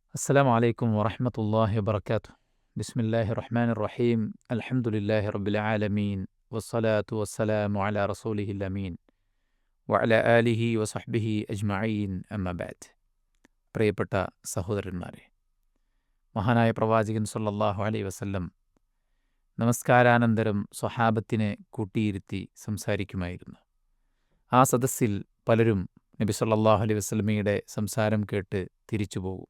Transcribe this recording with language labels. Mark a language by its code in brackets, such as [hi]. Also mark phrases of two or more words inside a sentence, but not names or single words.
[ar] السلام عليكم ورحمة الله وبركاته. بسم الله الرحمن الرحيم. الحمد لله رب العالمين والصلاة والسلام على رسوله الأمين وعلى آله وصحبه أجمعين أما بعد. [ml] പ്രിയപ്പെട്ട സഹോദരന്മാരെ, മഹാനായ പ്രവാചകൻ [ar] صلى الله عليه وسلم [ml] നമസ്കാരാനന്തരം സ്വഹാബത്തിനെ കൂട്ടിയിരുത്തി സംസാരിക്കുമായിരുന്നു. ആ സദസ്സിൽ പലരും നബി [ar] صلى الله عليه وسلم [ml] സംസാരം കേട്ട് തിരിച്ചു പോകും.